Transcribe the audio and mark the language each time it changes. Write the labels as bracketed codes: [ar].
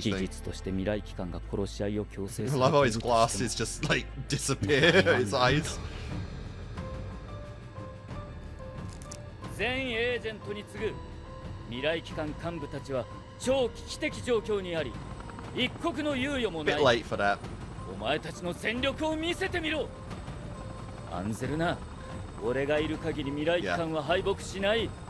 [ja] 事実として未来機関が殺し合いを強制する。 [en] I love how his glasses just like disappear, his eyes. [ja] 全エージェントに次ぐ未来機関幹部たちは超危機的状況にあり、一刻の猶予もない。 [en] Bit late for that. [ja] お前たちの戦力を見せてみろ。アンゼルナ、俺がいる限り未来機関は敗北しない。